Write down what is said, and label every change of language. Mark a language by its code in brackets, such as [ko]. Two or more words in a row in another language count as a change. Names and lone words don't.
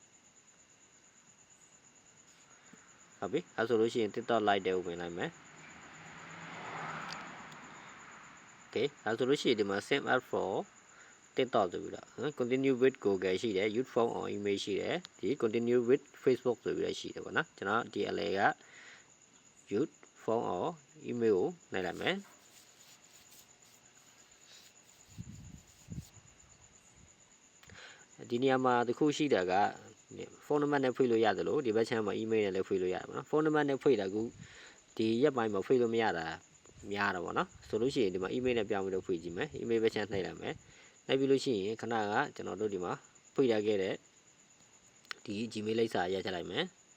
[my] ဟုတ်ပြီအဲဆိုလို့ရှိရင် TikTok live တဲ့ကိုဝင်လိုက်မယ် okay အဲဆိုလို့ရှိရင်ဒီမှာ [en] save up for TikTok [my] ဆိုပြီးတော့ [en] continue with Google [my] ရှိတယ် [en] use phone or email [my] ရှိတယ်ဒီ [en] continue with Facebook [my] ဆိုပြီးတော့ရှိတယ်ပေါ့နော်ကျွန်တော်ဒီအလဲက [en] use phone or email [my] ကိုနှိုက်လိုက်မယ် ဒီနေရာမှာတစ်ခုရှိတာကဖုန်းနံပါတ်နဲ့ဖွင့်လို့ရတယ်လို့ဒီဘက်ချမ်းမှာ email နဲ့လည်းဖွင့်လို့ရတယ်ပေါ့နော်ဖုန်းနံပါတ်နဲ့ဖွင့်တာကူဒီရက်ပိုင်းမှာဖွင့်လို့မရတာများတာပေါ့နော်ဆိုလို့ရှိရင်ဒီမှာ email နဲ့ပြောင်းပြီးတော့ဖွင့်ကြည့်မယ် email ဘက်ချမ်းနှိုက်လိုက်မယ်နှိုက်ပြီးလို့ရှိရင်ခဏကကျွန်တော်တို့ဒီမှာဖွင့်ရခဲ့တဲ့ဒီ Gmail လိပ်စာရက်ချလိုက်မယ်